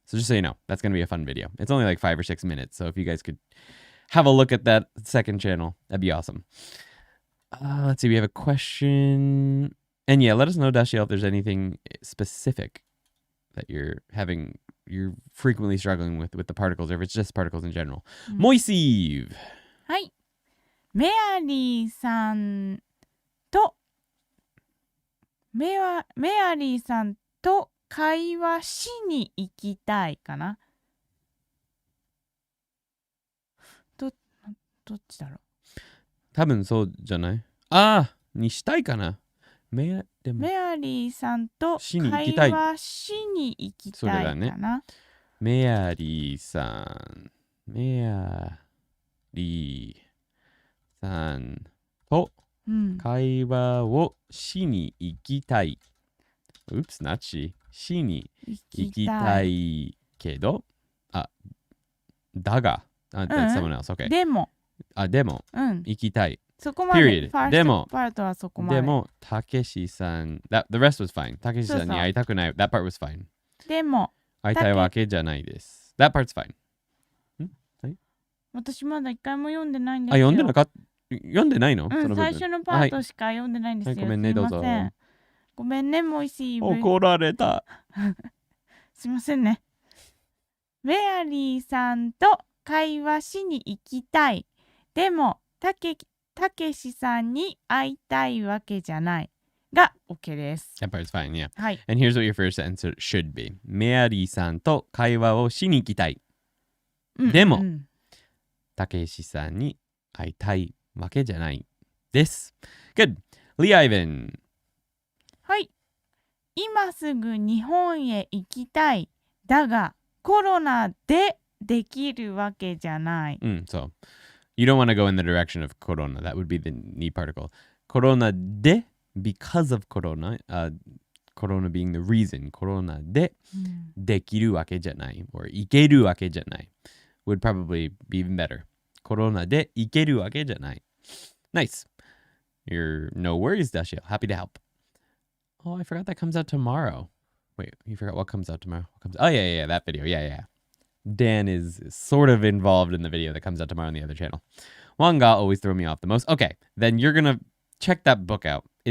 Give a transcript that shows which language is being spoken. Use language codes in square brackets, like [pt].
[en] So just so you know, that's going to be a fun video. It's only like 5 or 6 minutes, so if you guys could have a look at that second channel, that'd be awesome. Let's see, we have a question. And yeah, let us know, Dashiel, if there's anything specific that you're frequently struggling with the particles, or if it's just particles in general. Moisive! [ja] はい。メアリーさんと会話しに行きたいかな。どっちだろう。多分そうじゃない？にしたいかな。メアリーさんと会話しに行きたいかな。メアリーさんと会話をしに行きたい。 [en] Oops, not she. [ja] しに行きたいけど、だが、 [en] that's someone else. Okay. [ja] でも、行きたい。そこまで。 [en] Period. [ja] でも、パートはそこまで。でも、たけしさん、 [en] the rest was fine. [ja] たけしさんに会いたくない。 [en] That part was fine. [ja] でも、会いたいわけじゃないです。 [en] That part's fine. [ja] はい、私まだ一回も読んでないんですよ。読んでないの？最初のパートしか読んでないんですよ。ごめんね、どうぞ。ごめんね、モイシー。怒られた。すいませんね。メアリーさんと会話しに行きたい。でも、たけしさんに会いたいわけじゃない。が OK です。 [en] That part's fine, yeah. [ja] はい。 [en] And here's what your first sentence should be. [ja] メアリーさんと会話をしに行きたい。でも、たけしさんに会いたいわけじゃないです。 [en] Good. Lee Ivan. [ja] はい。今すぐ日本へ行きたい。だが、コロナでできるわけじゃない。 [en] So, you don't want to go in the direction of corona. That would be the ni particle. Corona de, because of corona, corona being the reason. Corona de, [ja] できるわけじゃない [en] or [ja] 行けるわけじゃない [en] would probably be even better. [ja] Corona de 行けるわけじゃない [en] Nice. You're no worries, Dashiel. Happy to help. Oh, I forgot that comes out tomorrow. Wait, you forgot what comes out tomorrow? Oh, yeah, that video. Yeah. Dan is sort of involved in the video that comes out tomorrow on the other channel. Wanga always throw me off the most. Okay, then you're going to check that book out.